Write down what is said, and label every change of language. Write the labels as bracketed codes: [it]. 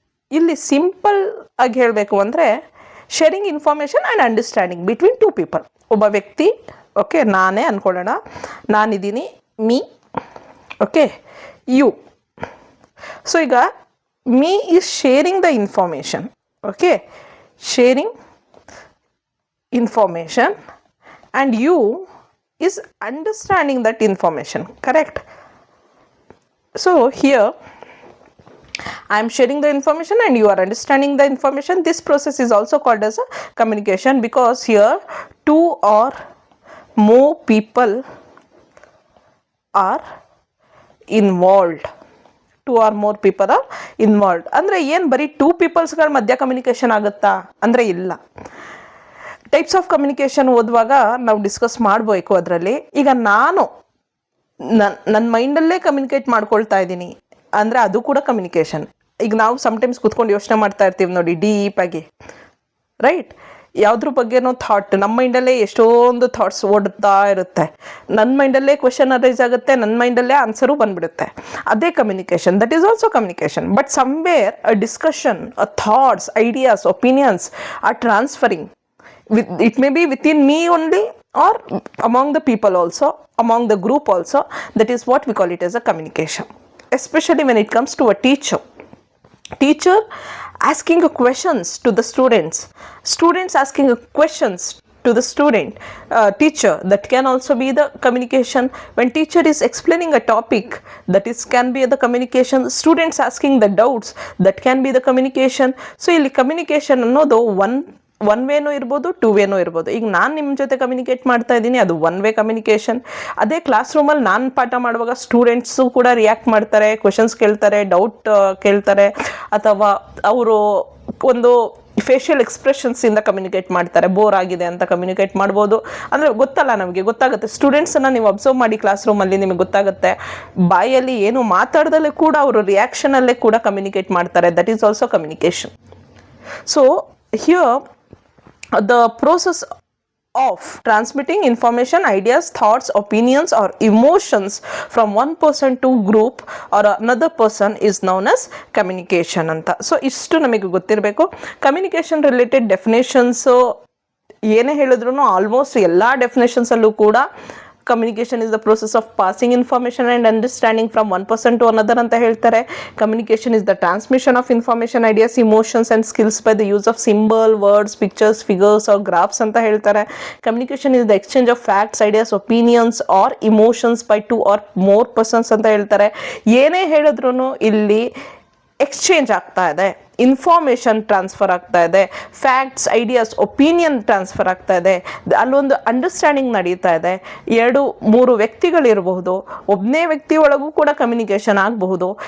[kn] ಇಲ್ಲಿ ಸಿಂಪಲ್ ಆಗಿ ಹೇಳಬೇಕು ಅಂದರೆ [en] Sharing information and understanding between two people. [kn] ಒಬ್ಬ ವ್ಯಕ್ತಿ, ಓಕೆ, ನಾನೇ ಅಂದ್ಕೊಳ್ಳೋಣ, ನಾನಿದ್ದೀನಿ, ಮೀ, ಓಕೆ, ಯು. [en] So ಈಗ me is sharing the information, okay, sharing information, and you is understanding that information, correct? So here I am sharing the information and you are understanding the information. This process is also called as a communication, because here two or more people are involved. Two or more people are involved [kn] ಅಂದರೆ ಏನು ಬರೀ two ಪೀಪಲ್ಸ್ಗಳ ಮಧ್ಯ communication ಆಗುತ್ತಾ ಅಂದರೆ ಇಲ್ಲ. Types of communication ಓದುವಾಗ ನಾವು discuss ಮಾಡಬೇಕು ಅದರಲ್ಲಿ. ಈಗ ನಾನು ನನ್ನ ಮೈಂಡಲ್ಲೇ ಕಮ್ಯುನಿಕೇಟ್ ಮಾಡ್ಕೊಳ್ತಾ ಇದ್ದೀನಿ ಅಂದರೆ ಅದು ಕೂಡ ಕಮ್ಯುನಿಕೇಷನ್. ಈಗ ನಾವು ಸಮ್ಟೈಮ್ಸ್ ಕೂತ್ಕೊಂಡು ಯೋಚನೆ ಮಾಡ್ತಾ ಇರ್ತೀವಿ ನೋಡಿ, ಡೀಪಾಗಿ, ರೈಟ್? ಯಾವುದ್ರ ಬಗ್ಗೆನೋ ಥಾಟ್, ನಮ್ಮ ಮೈಂಡಲ್ಲೇ ಎಷ್ಟೊಂದು ಥಾಟ್ಸ್ ಓಡ್ತಾ ಇರುತ್ತೆ. ನನ್ನ ಮೈಂಡಲ್ಲೇ ಕ್ವೆಶನ್ ಅರೈಸ್ ಆಗುತ್ತೆ, ನನ್ನ ಮೈಂಡಲ್ಲೇ ಆನ್ಸರು ಬಂದ್ಬಿಡುತ್ತೆ. [en] ಅದೇ communication, that is also communication. But somewhere uh discussion, uh thoughts, ideas, opinions are transferring. It may be within me only or among the people also, among the group also. That is what we call it as a communication. Especially when it comes to a teacher asking questions to the students asking questions to the teacher, that can also be the communication. When teacher is explaining a topic, that is can be the communication. Students asking the doubts, that can be the communication. [kn] So ಇಲ್ಲಿ communication ಅನ್ನೋದು one ವೇನೂ ಇರ್ಬೋದು, two ವೇನೂ ಇರ್ಬೋದು. ಈಗ ನಾನು ನಿಮ್ಮ ಜೊತೆ communicate ಮಾಡ್ತಾ ಇದ್ದೀನಿ, ಅದು ಒನ್ ವೇ ಕಮ್ಯುನಿಕೇಷನ್. ಅದೇ ಕ್ಲಾಸ್ ರೂಮಲ್ಲಿ ನಾನು ಪಾಠ ಮಾಡುವಾಗ ಸ್ಟೂಡೆಂಟ್ಸು ಕೂಡ ರಿಯಾಕ್ಟ್ ಮಾಡ್ತಾರೆ, ಕ್ವೆಶನ್ಸ್ ಕೇಳ್ತಾರೆ, ಡೌಟ್ ಕೇಳ್ತಾರೆ, ಅಥವಾ ಅವರು ಒಂದು ಫೇಶಿಯಲ್ ಎಕ್ಸ್ಪ್ರೆಷನ್ಸಿಂದ ಕಮ್ಯುನಿಕೇಟ್ ಮಾಡ್ತಾರೆ. ಬೋರ್ ಆಗಿದೆ ಅಂತ ಕಮ್ಯುನಿಕೇಟ್ ಮಾಡ್ಬೋದು. ಅಂದರೆ ಗೊತ್ತಲ್ಲ, ನಮಗೆ ಗೊತ್ತಾಗುತ್ತೆ. ಸ್ಟೂಡೆಂಟ್ಸನ್ನು ನೀವು ಅಬ್ಸರ್ವ್ ಮಾಡಿ ಕ್ಲಾಸ್ ರೂಮಲ್ಲಿ, ನಿಮಗೆ ಗೊತ್ತಾಗುತ್ತೆ. ಬಾಯಲ್ಲಿ ಏನು ಮಾತಾಡ್ದಲ್ಲೇ ಕೂಡ ಅವರು ರಿಯಾಕ್ಷನಲ್ಲೇ ಕೂಡ ಕಮ್ಯುನಿಕೇಟ್ ಮಾಡ್ತಾರೆ. [en] That is also communication. So here the process of transmitting information, ideas, thoughts, opinions or emotions from one person to group or another person is known as communication anta. So [kn] istu namige ಗೊತ್ತಿರಬೇಕು. [en] communication related definitions [kn] ಏನೇ ಹೇಳಿದ್ರು almost ಎಲ್ಲ definitions ಅಲ್ಲೂ ಕೂಡ [en] communication is the process of passing information and understanding from one person to another [kn] ಅಂತ ಹೇಳ್ತಾರೆ. [en] communication is the transmission of information, ideas, emotions and skills by the use of symbol, words, pictures, figures or graphs [kn] ಅಂತ ಹೇಳ್ತಾರೆ. [en] communication is the exchange of facts, ideas, opinions or emotions by two or more persons [kn] ಅಂತ ಹೇಳ್ತಾರೆ. ಏನೇ ಹೇಳಿದ್ರು ಇಲ್ಲಿ exchange ಆಗ್ತಾ ಇದೆ, information transfer ಆಗ್ತಾ ಇದೆ, ಫ್ಯಾಕ್ಟ್ಸ್, ಐಡಿಯಾಸ್, ಒಪಿನಿಯನ್ ಟ್ರಾನ್ಸ್ಫರ್ ಆಗ್ತಾ ಇದೆ, ಅಲ್ಲೊಂದು ಅಂಡರ್ಸ್ಟ್ಯಾಂಡಿಂಗ್ ನಡೀತಾ ಇದೆ. 2-3 ವ್ಯಕ್ತಿಗಳಿರಬಹುದು, ಒಬ್ಬನೇ ವ್ಯಕ್ತಿ ಒಳಗೂ ಕೂಡ ಕಮ್ಯುನಿಕೇಷನ್ ಆಗಬಹುದು.